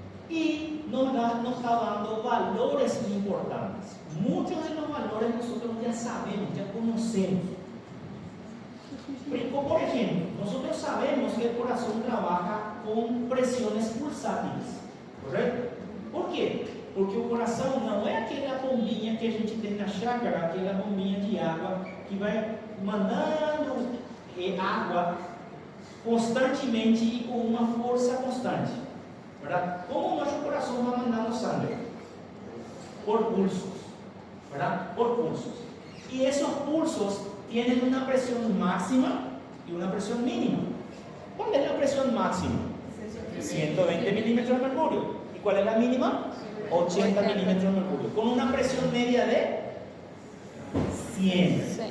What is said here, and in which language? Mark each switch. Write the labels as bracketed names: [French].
[Spanish] Y nos está dando valores importantes. Muchos de los valores nosotros ya sabemos, ya conocemos. Por ejemplo, nosotros sabemos que el corazón trabaja con presiones pulsátiles. ¿Correcto? ¿Por qué? [Portuguese] Porque o coração não é aquela bombinha que a gente tem na chácara, aquela bombinha de água que vai mandando água constantemente e com uma força constante, [Spanish] ¿verdad? [Portuguese] Como nosso coração vai mandando sangue? [Spanish] Por pulsos, ¿verdad? Por pulsos. Y esos pulsos tienen una presión máxima y una presión mínima. ¿Cuál es la presión máxima? 120 milímetros de mercurio. ¿Y cuál es la mínima? 80 milímetros de mercurio, con una presión media de 100. Sí.